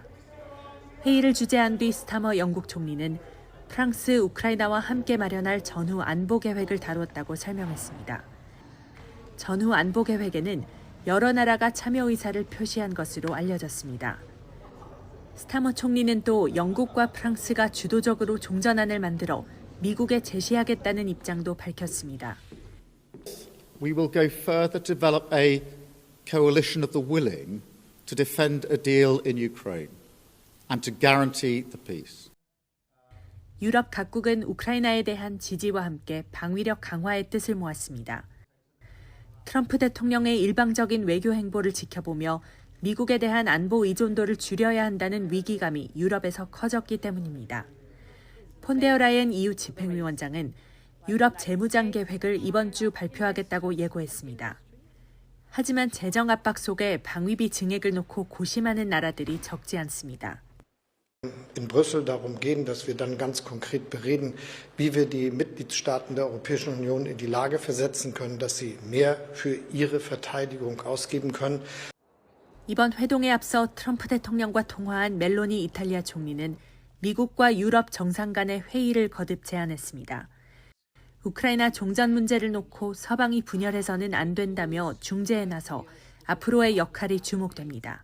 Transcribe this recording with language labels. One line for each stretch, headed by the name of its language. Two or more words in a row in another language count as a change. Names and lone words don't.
Korean: 회의를 주재한 뒤 스타머 영국 총리는 프랑스, 우크라이나와 함께 마련할 전후 안보 계획을 다뤘다고 설명했습니다. 전후 안보 계획에는 여러 나라가 참여 의사를 표시한 것으로 알려졌습니다. 스타머 총리는 또 영국과 프랑스가 주도적으로 종전안을 만들어 미국에 제시하겠다는 입장도 밝혔습니다.
English: We will go further to develop a coalition of the willing to defend a deal in Ukraine and to guarantee the peace.
Korean: 유럽 각국은 우크라이나에 대한 지지와 함께 방위력 강화의 뜻을 모았습니다. 트럼프 대통령의 일방적인 외교 행보를 지켜보며 미국에 대한 안보 의존도를 줄여야 한다는 위기감이 유럽에서 커졌기 때문입니다. 폰데어 라이엔 EU 집행위원장은 유럽 재무장 계획을 이번 주 발표하겠다고 예고했습니다. 하지만 재정 압박 속에 방위비 증액을 놓고 고심하는 나라들이 적지 않습니다.
German: in Brüssel darum gehen, dass wir dann ganz konkret bereden, wie wir die Mitgliedstaaten der Europäischen Union in die Lage versetzen können, dass sie mehr für ihre Verteidigung ausgeben können.
Korean: 이번 회동에 앞서 트럼프 대통령과 통화한 멜로니 이탈리아 총리는 미국과 유럽 정상 간의 회의를 거듭 제안했습니다. 우크라이나 종전 문제를 놓고 서방이 분열해서는 안 된다며 중재에 나서 앞으로의 역할이 주목됩니다.